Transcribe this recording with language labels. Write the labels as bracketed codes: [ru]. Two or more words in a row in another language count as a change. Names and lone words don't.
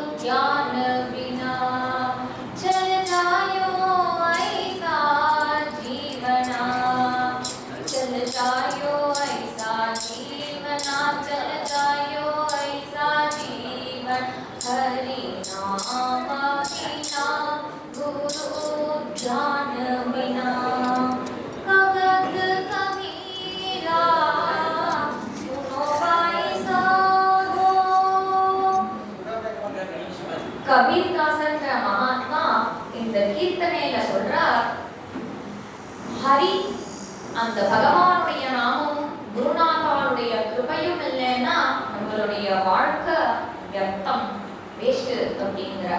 [hi] ज्ञान बिना चल जायो ऐसा जीवना चल जायो ऐसा जीवना चल जायो ऐसा जीवन हरि नाम बिना गुरु ज्ञान बिना कगत कबीरा सुनो भाई साधो। [ta] கபீர்தாசன்ற மகாத்மா இந்த கீர்த்தனையில சொல்றார், ஹரி அந்த பகவானுடைய நாமமும் குருநாதாவுடைய கிருபையும் இல்லைன்னா நம்மளுடைய வாழ்க்கை வியர்த்தம், வேஸ்ட் அப்படிங்கிறார்.